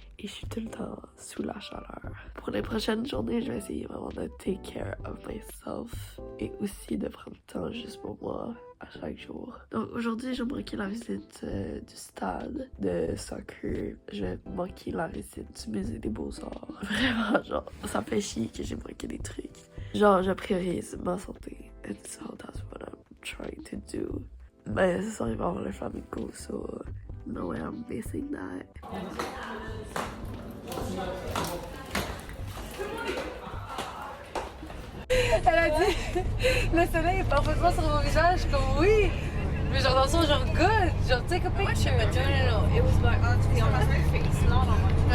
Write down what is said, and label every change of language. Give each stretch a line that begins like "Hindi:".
French: Et je suis tout le temps sous la chaleur. Pour les prochaines journées, je vais essayer vraiment de
English: take care of myself.
French: Et aussi de prendre le temps juste pour moi à chaque jour. Donc aujourd'hui, je vais manquer la visite du stade de soccer. Je vais manquer la visite du musée des Beaux-Arts. Vraiment, genre, ça me fait chier que j'ai manqué des trucs. Genre, je priorise ma santé.
English: And so that's what I'm trying to do.
French: Mais ce soir, il va y avoir le flamenco,
English: so no way I'm missing that.
French: Elle a dit, le soleil est parfaitement sur mon visage, comme oui. Mais genre dans son genre good, genre
English: take a picture. No. It was like on her face, not on my.